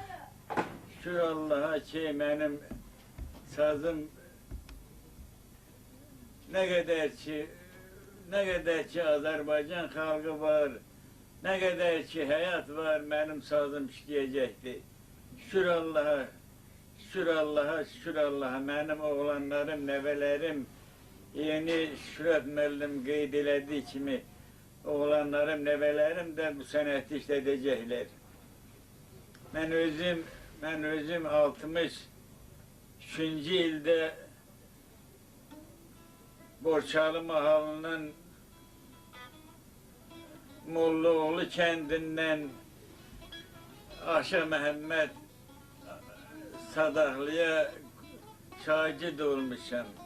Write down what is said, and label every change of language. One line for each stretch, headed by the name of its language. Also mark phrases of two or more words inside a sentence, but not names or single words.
Turkish: Şükür Allah'a ki benim sazım ne kadar ki Azerbaycan halkı var, ne kadar ki hayat var, benim sazım işleyecekti. Şükür Allah'a, şükür Allah'a, şükür Allah'a. Benim oğlanlarım, nevelerim,
Azerbaijani: yeni Şükret müəllim qeyd elədiyi kimi oğlanlarım, nevelerim de bu sənəti işlədəcəklər. Mən özüm 63-cü ildə Borçalı mahalının Mollaoğlu kəndindən Aşıq Məhəmməd Sadaqlıya şagird olmuşam.